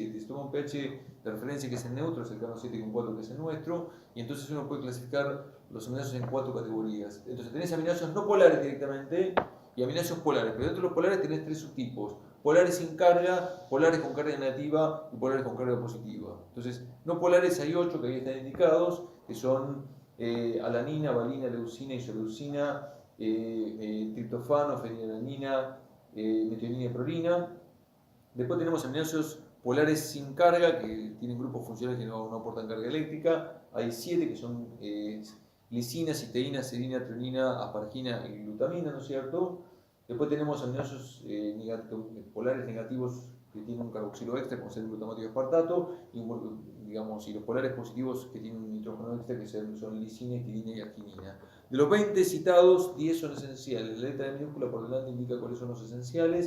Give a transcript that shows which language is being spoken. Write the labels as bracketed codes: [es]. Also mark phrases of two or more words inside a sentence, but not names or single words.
[es] Se toma un pH de referencia que es el neutro, es el Carno 7,4 que es el nuestro, y entonces uno puede clasificar los aminoácidos en 4 categorías. Entonces tenés aminoácidos no polares directamente y aminoácidos polares, pero dentro de los polares tenés 3 subtipos. Polares sin carga, polares con carga negativa y polares con carga positiva. Entonces, no polares hay 8 que ahí están indicados, que son alanina, valina, leucina, isoleucina, triptofano, fenilalanina, metionina y prolina. Después tenemos aminoácidos polares sin carga, que tienen grupos funcionales que no aportan carga eléctrica. Hay 7 que son lisina, citeína, serina, treonina, asparagina y glutamina, ¿no es cierto? Después tenemos aminoácidos polares negativos que tienen un carboxilo extra, como ser el glutamato y aspartato, y, digamos, y los polares positivos que tienen un nitrógeno extra, que son lisina, histidina y arginina. De los 20 citados, 10 son esenciales. La letra de minúscula por delante indica cuáles son los esenciales.